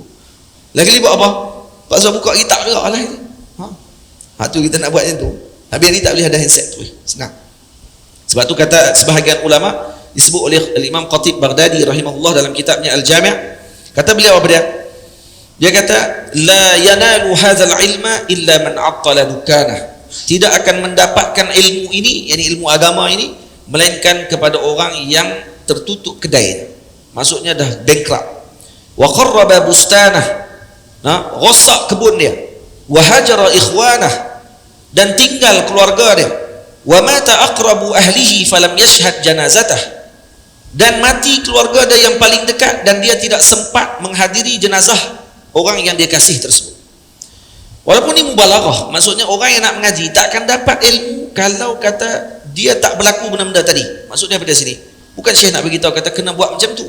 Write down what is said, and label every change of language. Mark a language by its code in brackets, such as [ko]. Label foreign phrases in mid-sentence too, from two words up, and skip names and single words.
[ms] Lagi buat apa? Pasal buka kitab juga lah itu. Tu kita nak buat macam tu. Habis ni tak boleh ada handset tu. Senang. Sebab tu kata sebahagian ulama, disebut oleh Imam Khatib Baghdadi rahimahullah dalam kitabnya Al-Jami', kata beliau apa dia? Dia kata [ar] لا ينال هذا العلم إلا من عطل دكانه. [ms] Tidak akan mendapatkan ilmu ini, yakni ilmu agama ini, melainkan kepada orang yang tertutup kedai. Maksudnya dah bankrupt. [ar] وخرب بستانه. [ms] Rosak kebun dia. [ar] وهجر إخوانه, [ms] dan tinggal keluarga dia. [ar] ومات أقرب أهله فلم يشهد جنازته, [ms] dan mati keluarga dia yang paling dekat dan dia tidak sempat menghadiri jenazah orang yang dia kasih tersebut. Walaupun ini mubalaghah, maksudnya orang yang nak mengaji tak akan dapat ilmu kalau kata dia tak berlaku benda-benda tadi. Maksudnya pada sini bukan Syekh nak beritahu kata kena buat macam tu.